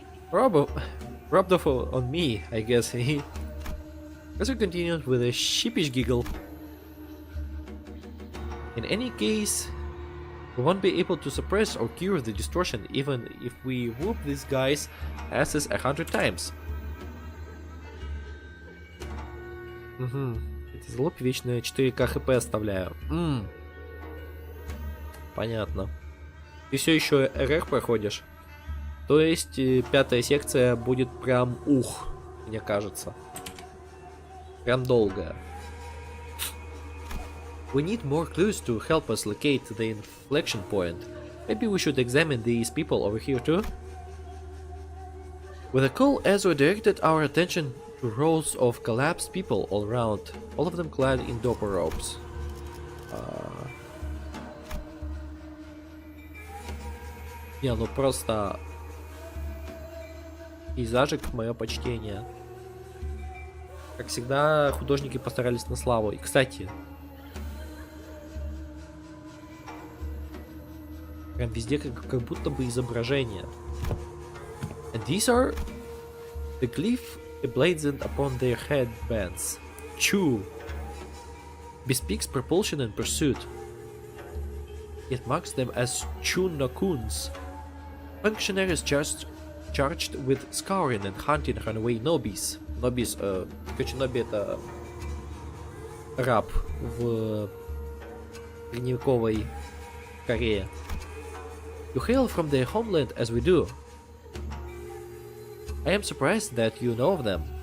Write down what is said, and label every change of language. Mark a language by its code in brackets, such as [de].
[en] Rubbed off on me, I guess. He also continued with a sheepish giggle. In any case, we won't be able to suppress or cure the distortion even if we whoop these guys' asses 100 times. [ru] Угу. Эти залупи вечно 4К хп оставляю. Понятно. Ты все еще РР проходишь? То есть 5-я секция будет прям мне кажется. Прям долгая. [en] We need more clues to help us locate the inflection point. Maybe we should examine these people over here too? With a call, Ezra directed our attention to rows of collapsed people all around, all of them clad in doper robes. [ru] Не, ну просто пейзажик, мое почтение. Как всегда, художники постарались на славу. И, кстати, прям везде как будто бы изображение. [en] And these are the glyph emblazoned upon their headbands. Chu bespeaks propulsion and pursuit. It marks them as Chu-Nakuns, functionaries charged with scouring and hunting runaway nobbies. [ru] Нобис, короче, Ноби это раб в средневековой Корее. [en] You hail from their homeland as we do. I am surprised that you know of them.